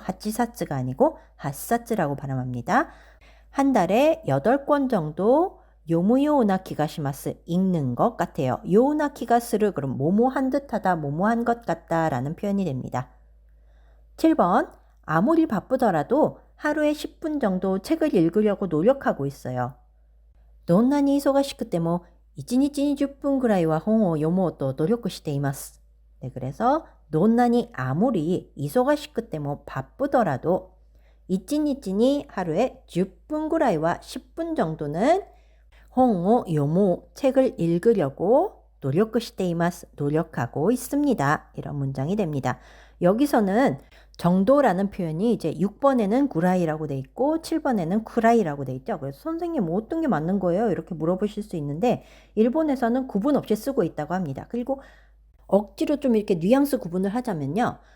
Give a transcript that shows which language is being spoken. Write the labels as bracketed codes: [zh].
[ko] 하치사츠가 아니고 핫사츠라고 발음합니다. 한 달에 8권 정도 요무요우나 기가시마스 읽는 것 같아요. 요우나 기가스를 그럼 모모한 듯하다, 모모한 것 같다 라는 표현이 됩니다. 7번 아무리 바쁘더라도 하루에 10분 정도 책을 읽으려고 노력하고 있어요. [ja] どんなに忙しくても1日に10分ぐらいは本を読もうと努力しています. [ko] 네, 그래서 [ja] どんなに [ko] 아무리 [ja] 忙しくても [ko] 바쁘더라도 [ja] 1日に [ko] 하루에 10분ぐらいは 10분 정도는 [ja] 本を読もう [ko] 책을 읽으려고 [ja] 努力しています. [ko] 노력하고 있습니다. 이런 문장이 됩니다. 여기서는 정도라는 표현이 이제 6번에는 구라이라고 돼 있고 7번에는 쿠라이라고 돼 있죠. 그래서 선생님 뭐 어떤 게 맞는 거예요? 이렇게 물어보실 수 있는데 일본에서는 구분 없이 쓰고 있다고 합니다. 그리고 억지로 좀 이렇게 뉘앙스 구분을 하자면요.